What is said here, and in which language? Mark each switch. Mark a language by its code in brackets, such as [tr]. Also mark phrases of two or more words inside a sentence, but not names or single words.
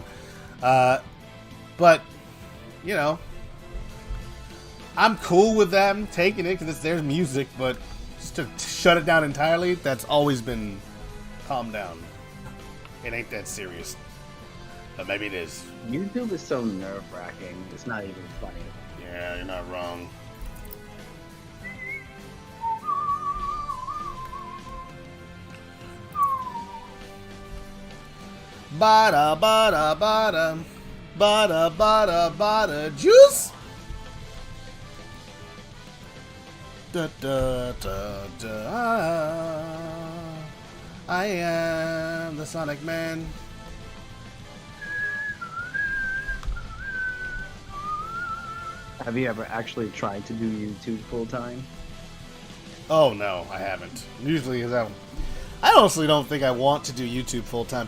[en] But, you know, I'm cool with them taking it because it's their music, but just to shut it down entirely, that's always been calm down. It ain't that serious. But maybe it is. YouTube is so nerve-wracking. It's not even funny. Yeah, you're not wrong. Bada bada bada bada bada bada juice. Da da da da. I am the Sonic Man. Have you ever actually tried to do YouTube full-time? Oh no, I haven't. Usually, I honestly don't think I want to do YouTube full time.